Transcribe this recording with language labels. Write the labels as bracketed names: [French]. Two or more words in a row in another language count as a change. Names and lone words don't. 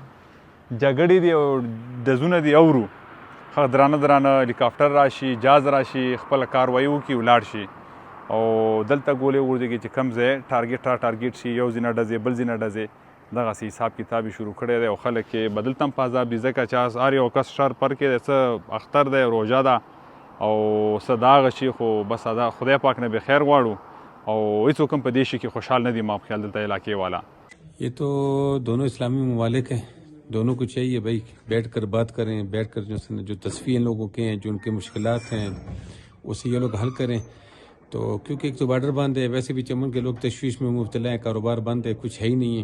[Pashto] جګړې دي او ډزونه دي اورو درانه هلیکاپټر راشي، جاز راشي، خپله کاروایي وکړي ولاړ شي او دلته ګولې وغورځېږي چې کم ځای ټارګېټ شي، یو ځینه ډزې بل ځینه ډزې دغسې حساب کتاب یې شروع کړی دی او خلک یې به دلته هم په عذاب دي ځکه چې هر یو کس شر پر کې دی، څه اختر دی، روژه ده او څه د هغه شي، خو بس دا خدای پاک نه بې خیر غواړو او هېڅوک هم په دې شي کې خوشحال نه دي ما په خیال دلته علاقې والا. [Urdu] یہ تو دونوں اسلامی ممالک ہیں، دونوں کو چاہیے بھائی بیٹھ کر بات کریں، بیٹھ کر جو تصویر لوگوں کے ہیں، جو ان کے مشکلات ہیں اسے یہ لوگ حل کریں. تو کیونکہ ایک تو بارڈر بند ہے، ویسے بھی چمن کے لوگ تشویش میں مبتلا ہے، کاروبار بند ہے، کچھ ہے ہی نہیں ہے.